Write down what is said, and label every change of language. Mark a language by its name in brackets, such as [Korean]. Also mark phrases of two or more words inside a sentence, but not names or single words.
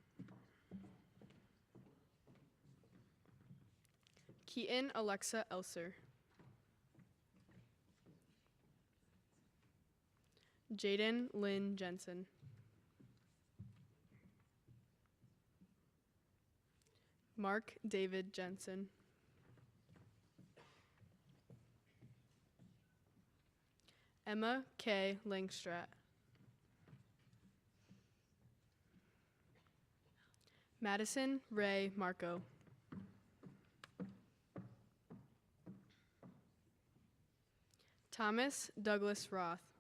[English] Keaton Alexa Elser. Jaden Lynn Jensen. Mark David Jensen. Emma K. Langstrat. Madison Ray Marco. Thomas Douglas Roth.